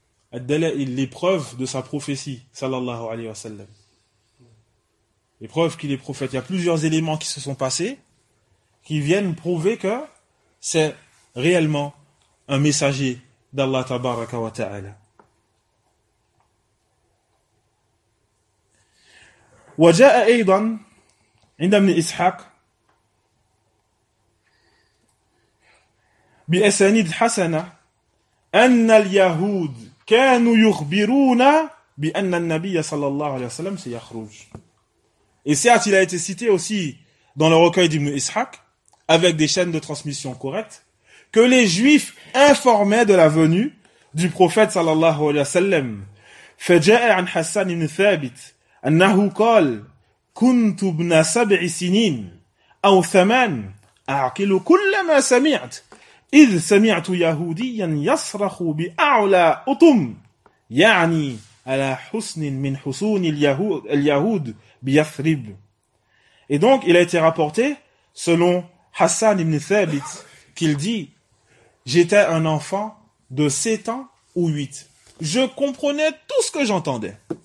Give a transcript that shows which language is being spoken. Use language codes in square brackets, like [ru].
[fr] Ad-dala'il, les preuves de sa prophétie, sallallahu alayhi wa sallam. Les preuves qu'il est prophète. Il y a plusieurs éléments qui se sont passés qui viennent prouver que c'est réellement un messager d'Allah tabaraka wa ta'ala. [ar] Wa ja'a aydan, inda ibn Ishaq, بأسانيد حسنة أن اليهود كانوا يخبرون بأن النبي صلى الله عليه وسلم سيخرج. [fr] Et certes, il a été cité aussi dans le recueil d'Ibn Ishaq, avec des chaînes de transmission correctes, que les juifs informaient de la venue du prophète صلى الله عليه وسلم. [ar] فجاء عن حسان بن ثابت أنه قال كنت ابن سبع سنين أو ثمان أعقل كل ما سمعت إذ سمعت يهوديا يصرخ بأعلى أطم يعني على حسن من حسون اليهود بيثرب. [fr] Et donc il a été rapporté selon Hassan ibn Thabit qu'il dit: j'étais un enfant de 7 ans ou 8. Je comprenais tout ce que j'entendais.